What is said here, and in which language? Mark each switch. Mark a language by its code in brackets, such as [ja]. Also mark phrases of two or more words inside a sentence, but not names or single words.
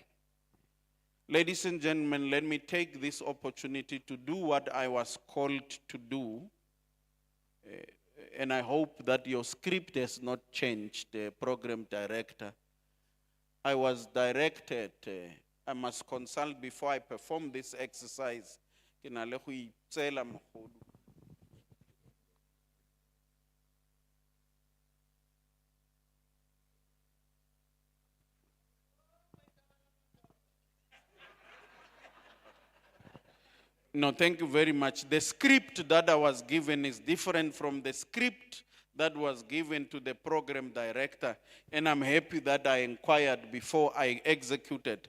[en] Ladies and gentlemen, let me take this opportunity to do what I was called to do. And I hope that your script has not changed, program director. I was directed, I must consult before I perform this exercise. [tn] Ke na le go itseela mogodu. [en] No, thank you very much. The script that I was given is different from the script that was given to the program director, and I'm happy that I inquired before I executed.